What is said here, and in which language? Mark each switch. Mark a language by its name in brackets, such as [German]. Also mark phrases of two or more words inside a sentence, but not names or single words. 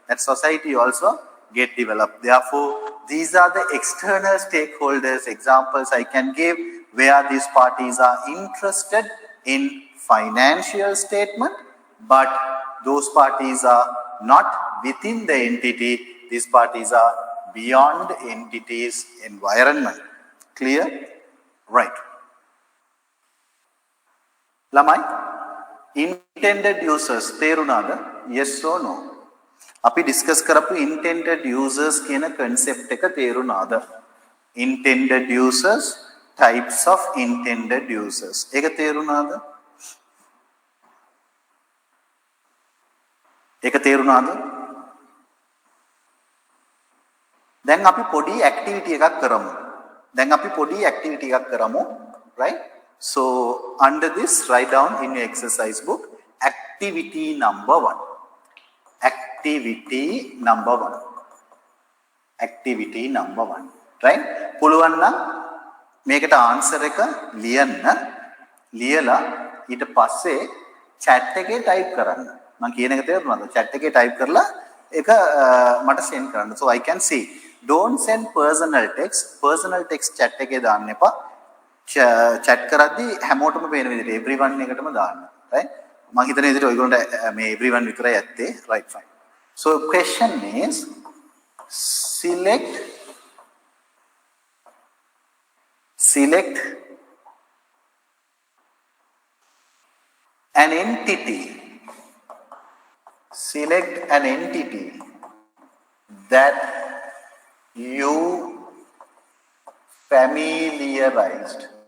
[English] Therefore, these are the external stakeholders, examples I can give, where these parties are interested in financial statement, but those parties are not within the entity. These parties are beyond the entity's environment. Clear? Right. Lamai? Intended users, තේරුණාද? Yes or no? [Sinhala] අපි discuss කරපු [English] intended users [Sinhala] කියන concept එක තේරුණාද? [English] Intended users, types of intended users. [Sinhala] ඒක තේරුණාද? ඒක තේරුණාද? දැන් අපි පොඩි activity එකක් කරමු. [English] Right? So under this, write down in your exercise book activity number 1. Activity number 1. Right? [Sinhala] පුළුවන් නම් මේකට answer එක ලියලා ඊට පස්සේ chat එකේ type කරන්න. මම කියන එක තේරුණාද? chat එකේ type කරලා ඒක මට send කරන්න. [English] So I can see. Don't send personal text chat [Sinhala] එකේ දාන්න එපා. chat කරද්දී හැමෝටම පේන විදිහට everyone එකටම දාන්න. Right? මම හිතන විදිහට ඔයගොල්ලන්ට මේ everyone විතරයි ඇත්තේ. [English] Right, fine. So question is select an entity that you familiarized.